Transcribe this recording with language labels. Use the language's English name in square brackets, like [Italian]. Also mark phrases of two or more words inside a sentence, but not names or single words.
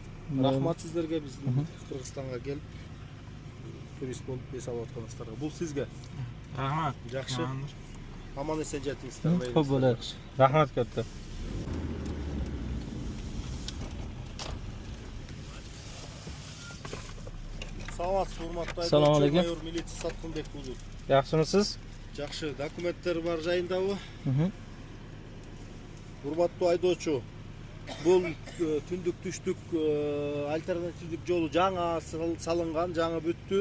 [Kazakh] Рахмат сіздерге біздің Қырғызстанға келіп турист болып ес алып отқаныңыздарга. Бұл сізге. Рахмат. Жақсы. Аман есен жетіңіздер. [Uzbek] Көп bo'ladi. Rahmat katta. [Kyrgyz] Саламатсыз, урматтуу [Uzbek] Assalomu alaykum. [Kyrgyz] майор милиция Саткынбек болду. [Uzbek] Yaxshimisiz? [Kyrgyz] Жақсы, документтер бар жайындабы? Урматтуу айдоочу, бул түндүк түштүк альтернативдик жолу жаңа салынган, жаңа бүттү.